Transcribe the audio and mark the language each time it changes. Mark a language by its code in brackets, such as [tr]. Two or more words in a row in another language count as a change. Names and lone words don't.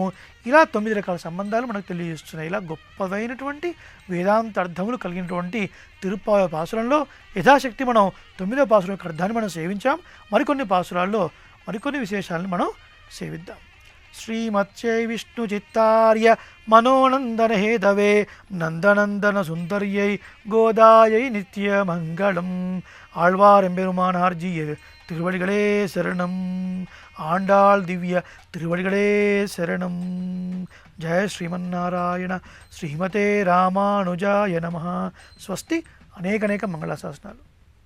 [te] ఇలా 9 రకాల సంబంధాలు మనకు తెలియజేస్తున్నాయి. ఇలా గొప్పదైనటువంటి వేదాంత అర్థములు కలిగినటువంటి తిరుప్పావ పాసురంలో యథాశక్తి మనం 9వ పాసురం యొక్క అర్థాన్ని మనం సేవించాం. మరికొన్ని పాసురాల్లో మరికొన్ని విశేషాలను మనం సేవిద్దాం. [sa] శ్రీమత్యై విష్ణు చిత్తార్య మనోనందన హేదవే నందనందన సుందర్యై గోదాయై నిత్యమంగళం. [ta] ஆழ்வாரெம்பெருமானார்ஜிய திருவடிகளே சரணம். ஆண்டாள் திவ்ய திருவடிகளே சரணம். [sa] జయ శ్రీమన్నారాయణ. శ్రీమతే రామానుజాయ నమః. స్వస్తి. [te] అనేక మంగళాశాసనాలు.